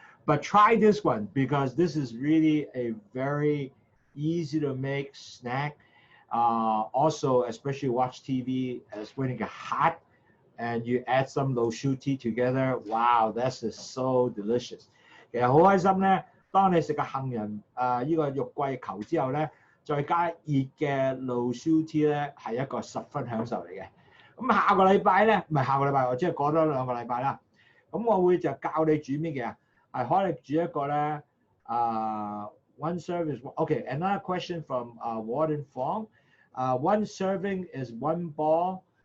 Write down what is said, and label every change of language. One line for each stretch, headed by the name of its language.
English: But try this one because this is really a very easy to make snack. Also, especially watch TV as when it gets hot and you add some Lowsutea together. Wow, that's just so delicious.
Cantonese: 其實好開心咧，當你食個杏仁呢個肉桂球之後咧，再加熱嘅 Lowsutea 咧，係一個十分享受嚟嘅。咁下個禮拜咧，唔係下個禮拜，我即係過多2個禮拜啦。咁我會就教你煮咩嘅，係可能煮一個咧one serving.
English: Okay, another question from Warden Fong. One serving is 1 ball.